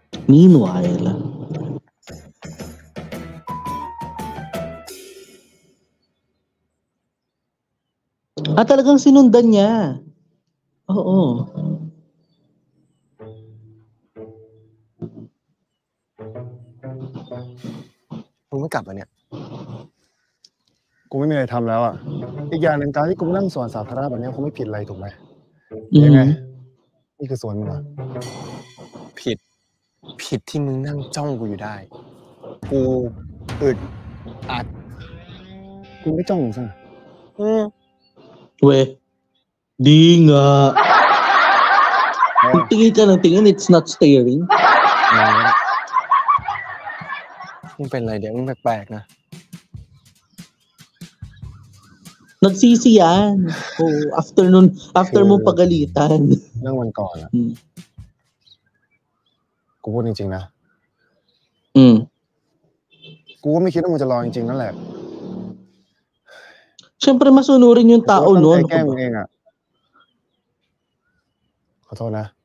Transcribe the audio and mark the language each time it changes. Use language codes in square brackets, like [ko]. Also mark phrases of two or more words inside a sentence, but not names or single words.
[tl] Meanwhile, talagang sinundan niya. Oo. [th] มึงไม่กลับอ่ะเนี่ย กูไม่มีอะไรทำแล้วอ่ะ อีกอย่างหนึ่งการที่กูมานั่งสวนสาธารณะแบบนี้คงไม่ผิดอะไรถูกไหม อืม ยังไง นี่คือสวนมึงเหรอ ผิดที่มึงนั่งจ้องกูอยู่ได้ กูอึดอัด กูไม่จ้องมึงซะหน่อย [tl] Weh, di nga. Kung tingin ka ng tingin, [en] it's not staring. [th] มึงเป็นอะไรเดี๋ยวมึงแปลกๆนะ [tl] Nagsisi yan. Oh, after mo pagalitan. [th] เรื่องวันก่อนอ่ะ Mm. กูพูดจริงๆนะ Mm. กูก็ไม่คิดว่ามึงจะรอจริงๆนั่นแหละ [tl] Siyempre, masunurin yung [th] แต่กู [tl] tao [th] ตั้ง [tl] noon. [th] ใจแกล้งมึงเองอ่ะ ขอโทษนะ